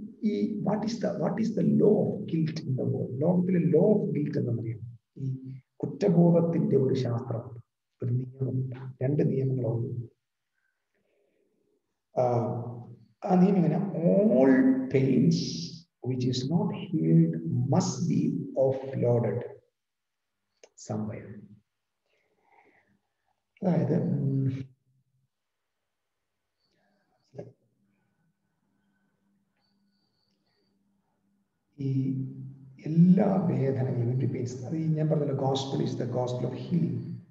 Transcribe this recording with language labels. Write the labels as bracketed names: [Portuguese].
[English] ഈ what is the law of guilt in the world? [Malayalam] ലോകത്തിലെ law of guilt എന്നറിയാം. ഈ കുറ്റബോധത്തിന്റെ ഒരു ശാസ്ത്രമുണ്ട്, ഒരു നിയമമുണ്ട്. 2 നിയമങ്ങളുണ്ട്. ആ നിയമം ഇങ്ങനെ: [English] All pains which is not healed must be offloaded somewhere. [Malayalam] അതായത് ഈ എല്ലാ വേദനകളും, അത് ഞാൻ പറഞ്ഞല്ലോ, [English] Gospel is the gospel of healing.